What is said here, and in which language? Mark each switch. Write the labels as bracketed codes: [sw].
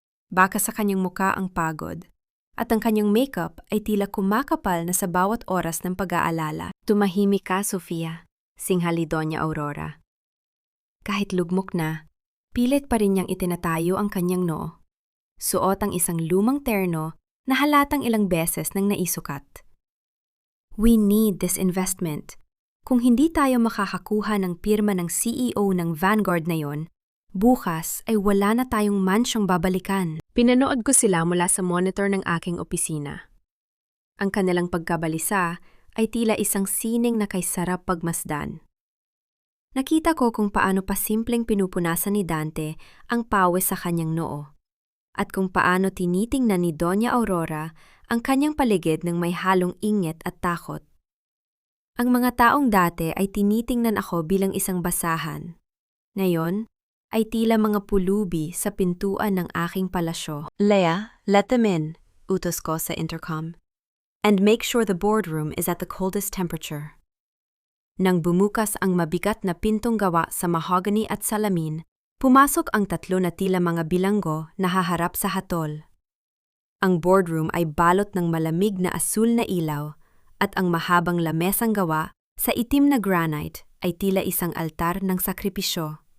[tl] Baka sa kanyang muka ang pagod, at ang kanyang makeup ay tila kumakapal na sa bawat oras ng pag-aalala. "Tumahimik ka, Sofia," singhali Doña Aurora. Kahit lugmok na, pilit pa rin niyang itinatayo ang kanyang noo. Suot ang isang lumang terno na halatang ilang beses nang naisukat. [en] "We need this investment. [tl] Kung hindi tayo makakakuha ng pirma ng CEO ng Vanguard na yon, bukas ay wala na tayong mansyong babalikan." Pinanood ko sila mula sa monitor ng aking opisina. Ang kanilang pagkabalisa ay tila isang sining na kay sarap pagmasdan. Nakita ko kung paano pa simpleng pinupunasan ni Dante ang pawis sa kanyang noo, at kung paano tinitingnan ni Doña Aurora ang kanyang paligid ng may halong inggit at takot. Ang mga taong dati ay tinitingnan ako bilang isang basahan. Ngayon, ay tila mga pulubi sa pintuan ng aking palasyo. [en] Leia, let them in, [tl] utos ko sa intercom. [en] And make sure the boardroom is at the coldest temperature. [tl] Nang bumukas ang mabigat na pintong gawa sa mahogany at salamin, pumasok ang tatlo na tila mga bilanggo na haharap sa hatol. Ang boardroom ay balot ng malamig na asul na ilaw at ang mahabang lamesang gawa sa itim na granite ay tila isang altar ng sakripisyo.